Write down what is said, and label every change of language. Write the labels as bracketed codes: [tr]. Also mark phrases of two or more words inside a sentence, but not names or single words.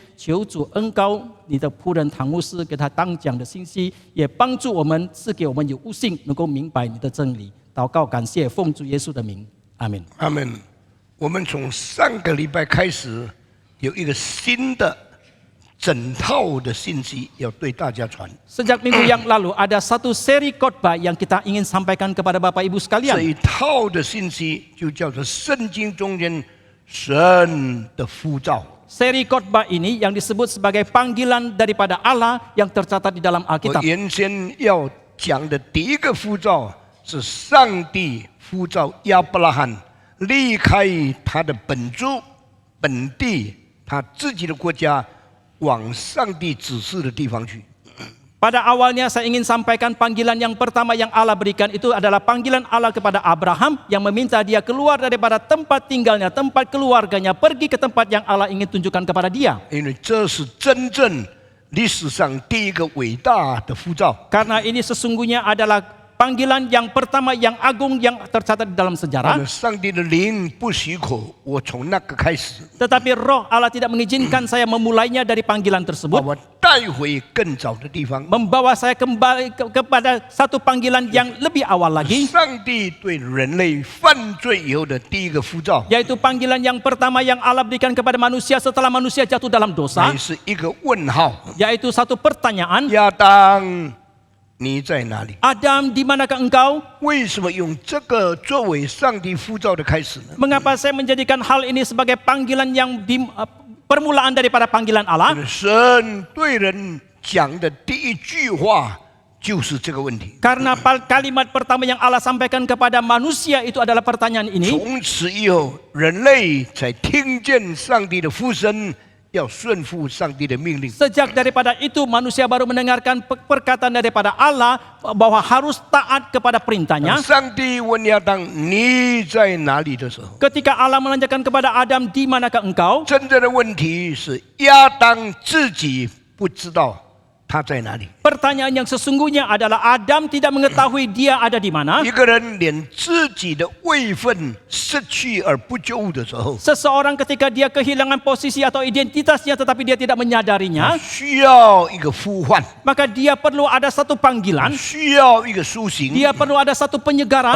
[zh] 求主恩膏你的仆人唐牧师给他当讲的信息，也帮助我们赐给我们有悟性，能够明白你的真理。祷告感谢，奉主耶稣的名，阿门。阿门。我们从上个礼拜开始有一个新的整套的信息要对大家传。 [id] Sejak minggu yang lalu ada satu seri khotbah yang kita ingin sampaikan kepada Bapak Ibu [zh] 这 [id] sekalian. [zh] 一套的信息就叫做圣经中间神的呼召。 [id] Seri khotbah ini yang disebut sebagai panggilan daripada Allah yang tercatat di dalam [zh] 我 [id] Alkitab. [zh] 原先要讲的第一个呼召是上帝呼召亚伯拉罕离开他的本族、本地、他自己的国家，往上帝指示的地方去。 [id] Pada awalnya saya ingin sampaikan panggilan yang pertama yang Allah berikan itu adalah panggilan Allah kepada Abraham yang meminta dia keluar daripada tempat tinggalnya, tempat keluarganya, pergi ke tempat yang Allah ingin tunjukkan kepada dia. [zh] 因为这是真正历史上第一个伟大的呼召。 [id] Karena ini sesungguhnya adalah panggilan yang pertama yang agung yang tercatat di dalam [zh] 但 [id] sejarah. [zh] 是上帝的灵不许可，我从那个开始， [id] Tetapi roh Allah tidak mengizinkan saya memulainya dari panggilan [zh] 把 [id] tersebut. [zh] 我带回更早的地方。 [id] Membawa saya kembali kepada satu panggilan yang lebih awal lagi. [zh] 上帝对人类犯罪以后的第一个呼召， [id] Yaitu panggilan yang pertama yang Allah berikan kepada manusia setelah manusia jatuh dalam dosa. [zh] 还是一个问号： [id] Yaitu satu pertanyaan. [zh] 亚当，你在哪里？ [id] Adam, di manakah engkau? [zh] 为什么用这个作为上帝呼召的开始呢？ [id] Mengapa saya menjadikan hal ini sebagai panggilan yang permulaan daripada panggilan Allah? [zh] 神对人讲的第一句话就是这个问题。 [id] Karena kalimat pertama yang Allah sampaikan kepada manusia itu adalah pertanyaan ini. [zh] 从此以后，人类才听见上帝的呼声，要顺服上帝的命令。 [id] Sejak daripada itu manusia baru mendengarkan perkataan daripada Allah bahwa harus taat kepada perintahnya. [zh] 上帝问亚当：“你在哪里？”的时候， [id] Ketika Allah menanyakan kepada Adam, di manakah engkau? [zh] 真正的问题是亚当自己不知道他在哪里？ [id] Pertanyaan yang sesungguhnya adalah Adam tidak mengetahui dia ada di mana. [zh] 一个人连自己的位分失去而不救的时候， [id] Seseorang ketika dia kehilangan posisi atau identitasnya tetapi dia tidak menyadarinya, [zh] 需要一个呼唤， [id] maka dia perlu ada satu panggilan, [zh] 需要一个苏醒。 [id] dia perlu ada satu penyegaran,